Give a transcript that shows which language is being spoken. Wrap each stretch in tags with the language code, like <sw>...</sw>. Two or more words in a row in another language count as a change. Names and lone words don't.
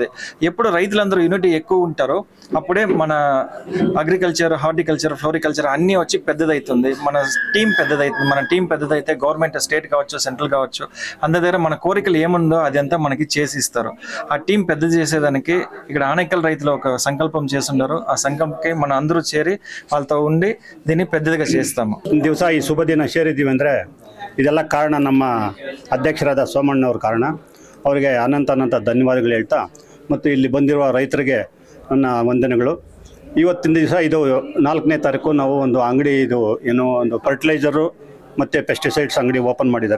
<te>ఎప్పుడు రైతులందరూ యూనిటీ ఎక్కువ ఉంటారో అప్పుడే మన</te> <en>agriculture, horticulture, floriculture</en> <te>అన్నీ వచ్చి పెద్దదవుతుంది. మన టీం పెద్దదవుతుంది. మన టీం పెద్దదైతే గవర్నమెంట్, స్టేట్ కావచ్చు, సెంట్రల్ కావచ్చు, అందరి దగ్గర మన కోరికలు ఏముందో అదంతా మనకి చేసి ఇస్తారు. ఆ టీం పెద్ద చేసేదానికి ఇక్కడ ఆనేకల్ రైతులు ఒక సంకల్పం చేస్తున్నారు.</te> <kn>ಆ ಸಂಕಲ್ಪಕ್ಕೆ</kn> <te>మన అందరూ చేరి వాళ్ళతో ఉండి దీన్ని పెద్దదిగా చేస్తాము.</te> <kn>ದಿವಸ ಈ ಶುಭ ದಿನ ಸೇರಿದ್ದೀವಿ ಅಂದರೆ ಇದೆಲ್ಲ ಕಾರಣ ನಮ್ಮ ಅಧ್ಯಕ್ಷರಾದ ಸೋಮಣ್ಣವ್ರ ಕಾರಣ. ಅವರಿಗೆ ಅನಂತ ಧನ್ಯವಾದಗಳು ಹೇಳ್ತಾ, ಮತ್ತು ಇಲ್ಲಿ ಬಂದಿರುವ ರೈತರಿಗೆ ನನ್ನ ವಂದನೆಗಳು. ಇವತ್ತಿನ ದಿವಸ ಇದು 4ನೇ ತಾರೀಕು ನಾವು ಒಂದು ಅಂಗಡಿ, ಇದು ಏನೋ ಒಂದು ಫರ್ಟಿಲೈಸರು ಮತ್ತು ಪೆಸ್ಟಿಸೈಡ್ಸ್ ಅಂಗಡಿ ಓಪನ್ ಮಾಡಿದ್ದಾರೆ.</kn>